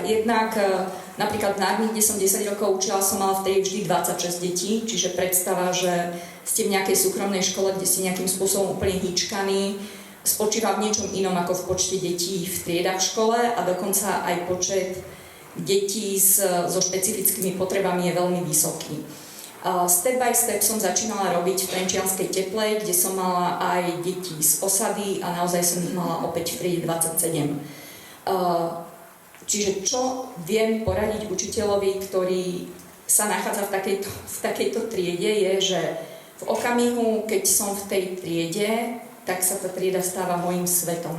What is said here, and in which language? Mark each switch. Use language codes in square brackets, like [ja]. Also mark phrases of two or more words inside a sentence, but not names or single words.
[sk] Jednak napríklad v Nárni, kde som 10 rokov učila, som mala vtedy vždy 26 detí, čiže predstava, že ste v nejakej súkromnej škole, kde ste nejakým spôsobom úplne hýčkaní, spočíva v niečom inom ako v počte detí v triedách v škole a dokonca aj počet detí so špecifickými potrebami je veľmi vysoký. [en] Step by step [sk] som začínala robiť v Trenčianskej Teplej, kde som mala aj deti z osady a naozaj som ich mala opäť v triede 27. Čiže čo viem poradiť učiteľovi, ktorý sa nachádza v takejto triede, je, že v okamihu, keď som v tej triede, tak sa tá trieda stáva môjim svetom.